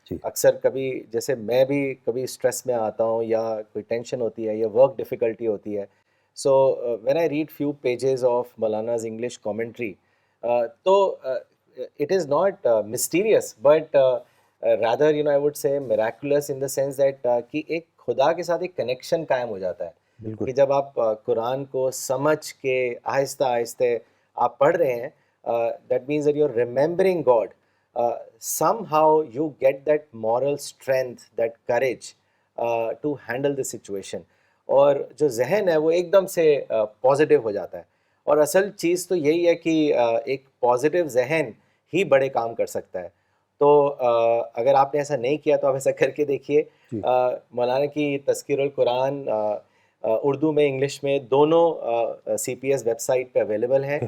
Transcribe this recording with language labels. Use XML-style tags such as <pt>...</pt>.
<ur>اکثر کبھی جیسے میں بھی کبھی اسٹریس میں آتا ہوں یا کوئی ٹینشن ہوتی ہے یا ورک ڈیفیکلٹی ہوتی ہے،</ur> <en>so when I read few pages of Maulana's English commentary, تو it is not mysterious but rather I would say miraculous in the sense that</en> <ur>کہ ایک خدا کے ساتھ ایک کنیکشن قائم ہو جاتا ہے کہ جب آپ قرآن کو سمجھ کے آہستہ آہستہ آپ پڑھ رہے ہیں،</ur> <en>that means that you're remembering God. Somehow you get that moral strength, that courage to handle the situation.</en> <ur>اور جو ذہن ہے وہ ایک دم سے پازیٹیو ہو جاتا ہے. اور اصل چیز تو یہی ہے کہ ایک پازیٹیو ذہن ہی بڑے کام کر سکتا ہے. تو اگر آپ نے ایسا نہیں کیا تو آپ ایسا کر کے دیکھیے. مولانا کی تذکیر القرآن اردو میں، انگلش میں، دونوں سی پی ایس ویب سائٹ پہ اویلیبل ہیں.</ur>